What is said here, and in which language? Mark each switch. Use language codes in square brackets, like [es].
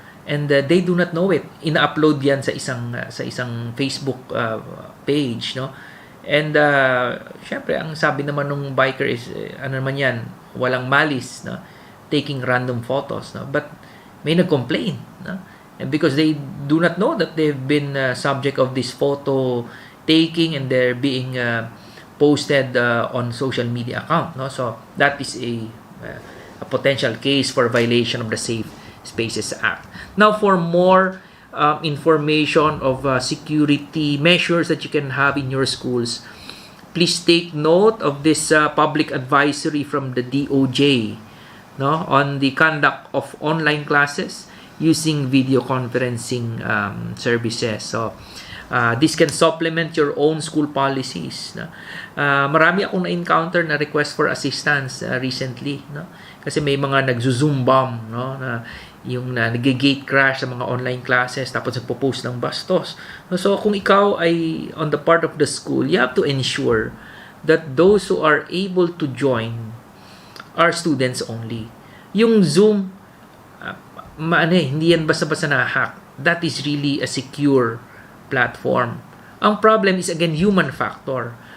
[en] and they do not know it. [tl] Ina-upload yan sa isang Facebook page, no? And syempre ang sabi naman ng biker is ano naman yan, walang malis, no? [en] Taking random photos, no? But [tl] may nag-complain, [en] no? And because they do not know that they've been subject of this photo taking, and they're being posted on social media account, no? So that is a potential case for violation of the Safe Spaces Act. Now, for more information of security measures that you can have in your schools, please take note of this public advisory from the DOJ, no, on the conduct of online classes using video conferencing services. So this can supplement your own school policies, no? [tl] Marami akong na-encounter na request for assistance recently, no? Kasi may mga nagzo-zoom bomb, no, na yung nag-gate crash sa mga online classes tapos nagpo-post ng bastos. So kung ikaw ay [en] on the part of the school, you have to ensure that those who are able to join are students only. [tl] Yung Zoom, hindi yan basta-basta na-hack. [en] That is really a secure platform. Ang problem is again human factor.